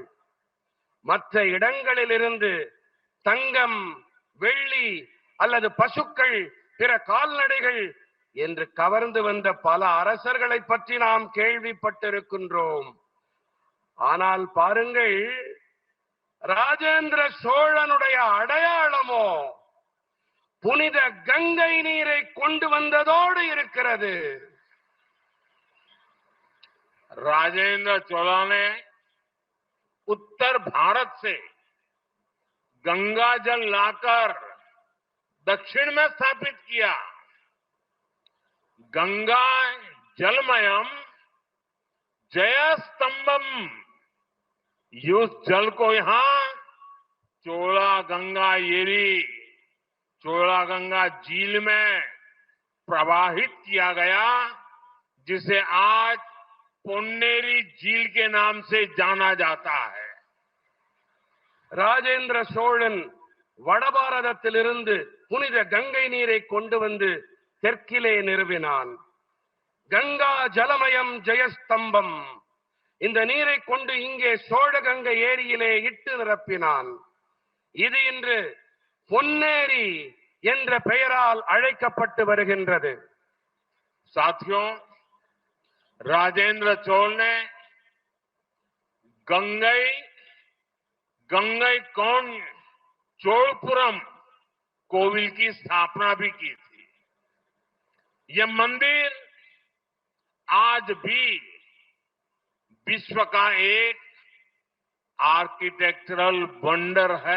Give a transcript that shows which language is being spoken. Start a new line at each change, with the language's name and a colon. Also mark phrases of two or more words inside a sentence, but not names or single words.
Tamil: மற்ற இடங்களிலிருந்து தங்கம், வெள்ளி அல்லது பசுக்கள், பிற கால்நடைகள் என்று கவர்ந்து வந்த பல அரசர்களை பற்றி நாம் கேள்விப்பட்டிருக்கின்றோம். ஆனால் பாருங்கள், ராஜேந்திர சோழனுடைய அடையாளமோ புனித கங்கை நீரை கொண்டு வந்ததோடு இருக்கிறது.
Hindi: राजेंद्र चोला ने उत्तर भारत से गंगा जल लाकर दक्षिण में स्थापित किया। गंगा जलमयम जयस्तंभम, उस जल को यहां चोला गंगा येरी, चोला गंगा झील में प्रवाहित किया गया, जिसे आज பொன்னேரி झील के नाम से जाना जाता है.
Tamil: ராஜேந்திர சோழன் வடபாரதத்திலிருந்து புனித கங்கை நீரை கொண்டு வந்து தெற்கிலே நிறுவினான். கங்கா ஜலமயம் ஜெயஸ்தம்பம், இந்த நீரை கொண்டு இங்கே சோழ கங்கை ஏரியிலே இட்டு நிரப்பினான். இது இன்று பொன்னேரி என்ற பெயரால் அழைக்கப்பட்டு வருகின்றது.
Hindi: साथियों, राजेंद्र चोल ने गंगई चोलपुरम कोविल की स्थापना भी की थी। यह मंदिर आज भी विश्व का एक
English: architectural wonder
Hindi: है।